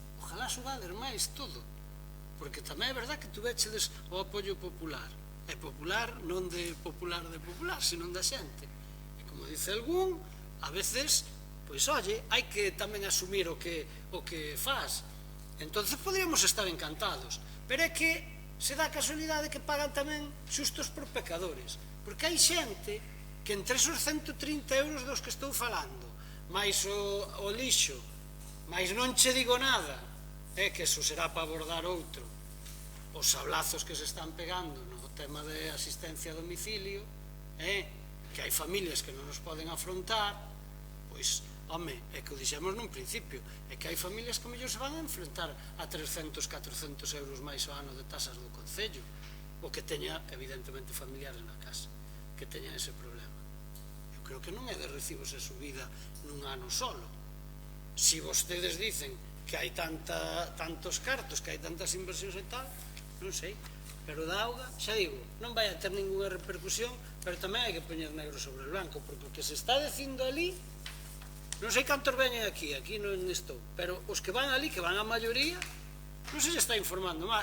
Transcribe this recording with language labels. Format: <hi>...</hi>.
<gl>Ojalá subades máis todo. Porque tamén é verdad que tuvechedes o apoio popular. É popular, non de popular, sino da xente. E como dice algún, a veces, pois, oye, hai que tamén asumir o que faz.</gl> <es>Entonces podríamos estar encantados.</es> <gl>Pero é que se dá a casualidade que pagan tamén xustos por pecadores. Porque hai xente que entre esos 130 euros dos que estou falando, máis o lixo, máis non che digo nada, que eso será para abordar outro, os sablazos que se están pegando no tema de asistencia a domicilio, que hai familias que non nos poden afrontar, pois, home, é que o dixemos nun principio, é que hai familias que mellor se van a enfrentar a 300, 400 euros máis ao ano de tasas do Concello, o que teña, evidentemente, familiares na casa, que teñan ese problema. Eu creo que non é de recibo esa subida nun ano solo. Si vostedes dicen que hai tantos cartos, que hai tantas inversións e tal, non sei, pero da auga, xa digo, non vai a ter ninguna repercusión, pero tamén hai que poñer negro sobre o blanco, porque o que se está dicindo ali, non sei cantos veñen aquí non estou, pero os que van ali, que van a maioría, non se está informando.</gl>